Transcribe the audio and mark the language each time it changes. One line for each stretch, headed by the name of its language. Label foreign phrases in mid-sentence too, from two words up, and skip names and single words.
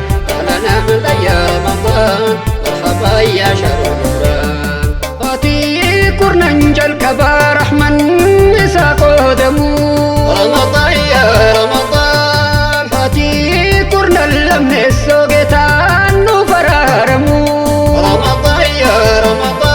Arabic: أهلًا أهلًا يا رمضان، مرحبا يا شهر رمضان.
Oromo: Baatii kurnan jalqabaa rahman isaa qoodamu.
Arabic: رمضان يا رمضان.
Oromo: Baatii kurnan lammeessoo geetaan nu baraaramu.
Arabic: رمضان يا رمضان.